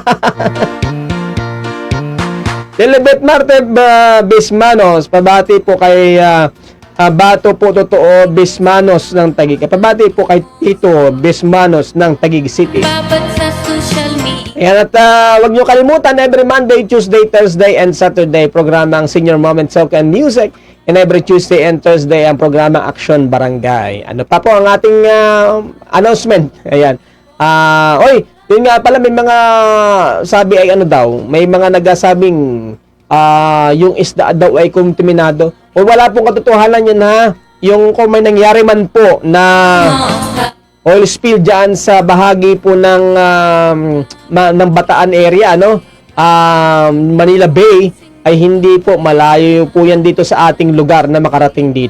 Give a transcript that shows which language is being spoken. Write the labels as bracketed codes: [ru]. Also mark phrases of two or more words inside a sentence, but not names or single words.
[tl] Delibet Marte Bismanos, pabati po kay Bato po totoo Bismanos ng Taguig. Pabati po kay Tito Bismanos ng Taguig City. babad sa [en] social media. [tl] Ayan, at huwag nyo kalimutan, [en] every Monday, Tuesday, Thursday, and Saturday, [tl] programa ang Senior Moment Soca and Music. [en] And every Tuesday and Thursday, [tl] ang programa Action Barangay. Ano pa po ang ating announcement? Ayan. Yun nga pala, may mga sabi ay may mga nagsasabing yung isda daw ay kontaminado. O wala pong katotohanan yun Yung kung may nangyari man po na [en] oil spill [tl] dyan sa bahagi po ng Bataan area, Manila Bay, ay hindi po malayo po yan dito sa ating lugar na makarating dito.